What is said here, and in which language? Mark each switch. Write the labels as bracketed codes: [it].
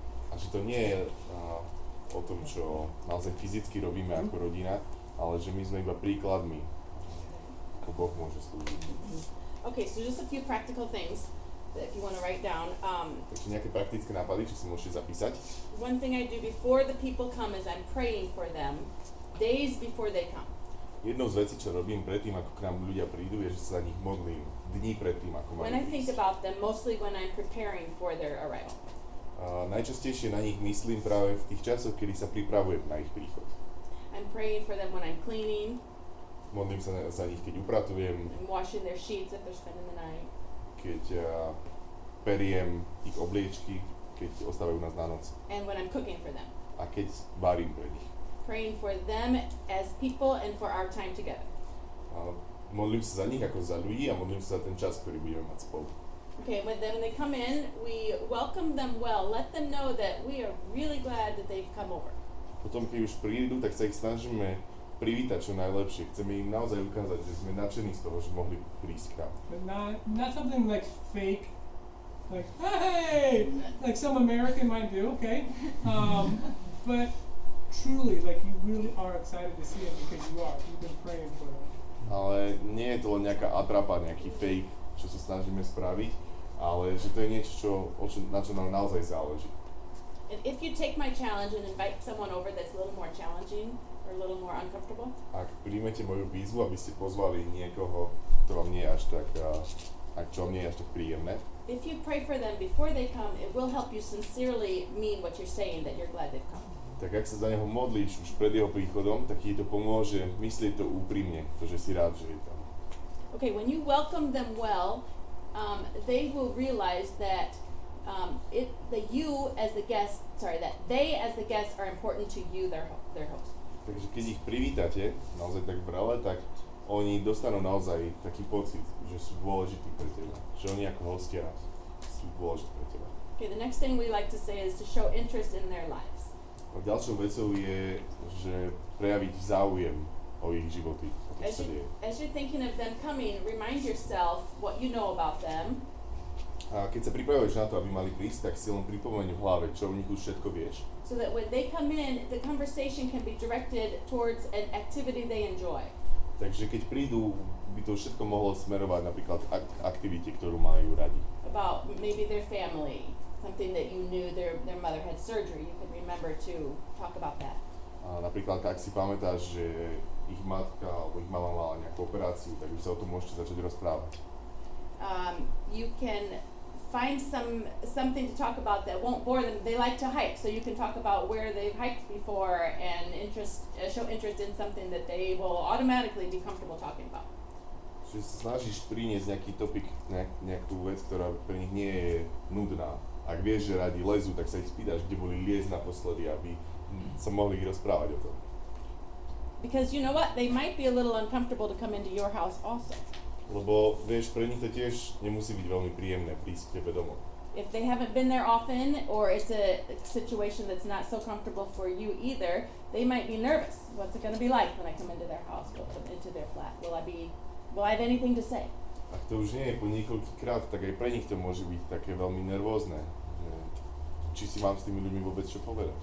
[sk] A že to nie je o tom, čo naozaj fyzicky robíme ako rodina, ale že my sme iba príkladmi, ako Boh môže slúžiť. [en] Okay, so just a few practical things that if you want to write down. [sk] Takže nejaké praktické nápady, čo si môžete zapísať. [en] One thing I do before the people come is I'm praying for them days before they come. [sk] Jednou z vecí, čo robím predtým, ako k nám ľudia prídu, je, že sa za nich modlím dní predtým, ako majú [en] When I think [sk] prísť. [en] about them, mostly when I'm preparing for their arrival. [sk] Najčastejšie na nich myslím práve v tých časoch, kedy sa pripravujem na ich príchod. [en] I'm praying for them when I'm cleaning. [sk] Modlím sa za nich, keď upratujem, [en] I'm washing their sheets if they're spending the night. [sk] keď periem ich obliečky, keď ostávajú u nás na noc. [en] And when I'm cooking for them. [sk] A keď varím pre nich. [en] Praying for them as people and for our time together. [sk] Modlím sa za nich ako za ľudí a modlím sa za ten čas, ktorý budeme mať spolu. [en] Okay, when they come in, we welcome them well. Let them know that we are really glad that they've come over. [sk] Potom, keď už prídu, tak sa ich snažíme privítať čo najlepšie. Chceme im naozaj ukázať, že sme nadšení z toho, že mohli prísť k nám. [en] But not something like fake, like, hey, like some American might do, okay? But truly, like you really are excited to see them because you are. You've been praying for them. [sk] Ale nie je to len nejaká atrapa, nejaký fake, čo sa snažíme spraviť, ale že to je niečo, na čo nám naozaj záleží. [en] And if you take my challenge and invite someone over that's a little more challenging or a little more uncomfortable, [sk] Ak príjmete moju výzvu, aby ste pozvali niekoho, kto vám nie je až tak, čo vám nie je až tak príjemné, [en] if you pray for them before they come, it will help you sincerely mean what you're saying, that you're glad they've come. [sk] tak ak sa za neho modlíš už pred jeho príchodom, tak ti to pomôže myslieť to úprimne, to, že si rád, že je tam. [en] Okay, when you welcome them well, they will realize that they as the guest are important to you, their host. [sk] Takže keď ich privítate, naozaj tak vrele, tak oni dostanú naozaj taký pocit, že sú dôležití pre teba. Že oni ako hostia sú dôležití pre teba. [en] Okay, the next thing we like to say is to show interest in their lives. [sk] A ďalšou vecou je, že prejaviť záujem o ich životy, o to, čo sa deje. [en] As you're thinking of them coming, remind yourself what you know about them. [sk] A keď sa pripravuješ na to, aby mali prísť, tak si len pripomeň v hlave, čo o nich už všetko vieš. [en] So that when they come in, the conversation can be directed towards an activity they enjoy. [sk] Takže keď prídu, by to všetko mohlo smerovať napríklad k aktivite, ktorú majú radi. [en] About maybe their family, something that you knew their mother had surgery. You can remember to talk about that. [sk] A napríklad, ak si pamätáš, že ich matka alebo ich mama mala nejakú operáciu, tak už sa o tom môžete začať rozprávať. [en] You can find something to talk about that won't bore them. They like to hike, so you can talk about where they've hiked before and show interest in something that they will automatically be comfortable talking about. [sk] Čiže sa snažíš priniesť nejaký topik, nejakú vec, ktorá pre nich nie je nudná. Ak vieš, že radi lezú, tak sa ich spýtaš, kde boli liezť naposledy, aby sa mohli rozprávať o tom. [en] Because you know what? They might be a little uncomfortable to come into your house also. [sk] Lebo vieš, pre nich to tiež nemusí byť veľmi príjemné prísť k tebe domov. [en] If they haven't been there often, or it's a situation that's not so comfortable for you either, they might be nervous. What's it going to be like when I come into their house, into their flat? Will I have anything to say? [sk] Ak to už nie je po niekoľkýkrát, tak aj pre nich to môže byť také veľmi nervózne. Že či si mám s tými ľuďmi vôbec čo povedať.